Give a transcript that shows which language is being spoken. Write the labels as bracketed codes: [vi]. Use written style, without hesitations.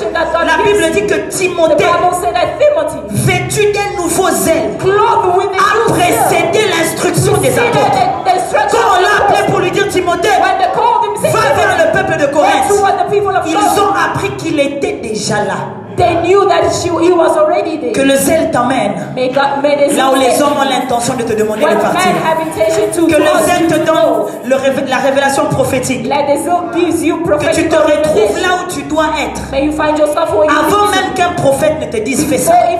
[fr] La Bible dit que Timothée, vêtu d'un nouveau zèle, a précédé l'instruction des apôtres. Quand on l'a appelé pour lui dire Timothée, va vers le peuple de Corinthe, ils ont appris qu'il était déjà là. [en] They knew that he was already there. [fr] Que le zèle t'emmène là où les hommes ont l'intention de te demander de partir. Que le zèle te donne la révélation prophétique. Que tu te retrouves là où tu dois être. Avant même qu'un prophète ne te dise fais ça.